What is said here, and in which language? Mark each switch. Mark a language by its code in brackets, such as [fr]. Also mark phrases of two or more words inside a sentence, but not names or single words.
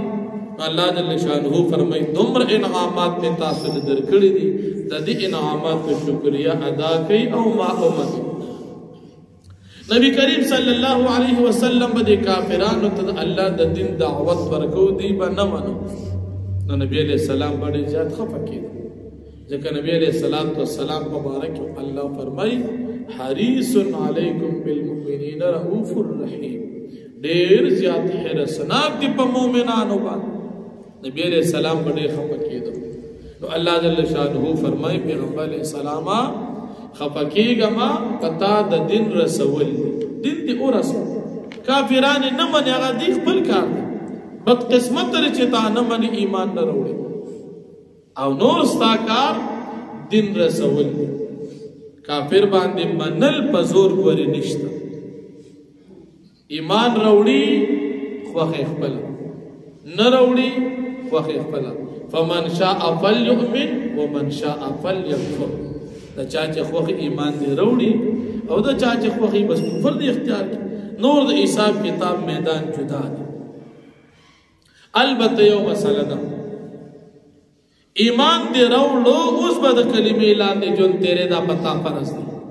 [ps] الله [ar] جل شانه [ps] فرمایي دومره انعامات مې تاسو ته درکړي دي، د دې انعاماتو شکریه ادا کوئ او ما ومنئ. نبی کریم [ar] صلی الله علیه وسلم [ps] به د کافرانو ته د الله د دین دعوت ورکو، دوی به نه منو. نو نبی [ar] علیہ السلام [ps] بڑی زیاد خفا کیدا، ځکه نبی [ar] علیہ السلام [ps] په باره کې الله فرمایي [ar] حریص علیکم بالمؤمنین رؤوف الرحیم، [ps] ډېر زیات حرصناک دی په مؤمنانو باندې. نبی [ar] علیہ السلام [ps] بڑی خفا کیدا. نو الله [ar] جل شانه [ps] فرمایي پیغمبر [ar] علیہ السلام [ps] خفا کیږه ما پتا د دین رسول، دین دی او رسول. کافران نه مني، هغه دی خپل کار دی. بد قسمت لري چې تا نه مني، ایمان نه راوړي، او نور ستا کار دین رسول دی. کافر باندې منل په زور ګورې نشته. ایمان راوړي خوښه خپله، نه راوړي خوښه خپله. [ar] فمن شاء فلیؤمن ومن شاء فلیکفر. [ps] د چا چې خوښ ایمان دی راوړي، او د چا چې خوښ بس کفر دی اختیار کړي. نور د حساب کتاب میدان جدا دی. البته یو مسله ده، ایمان دی راوړو، اوس به د کلمې لاندې ژوند تیرې، دا پتا فرض دی.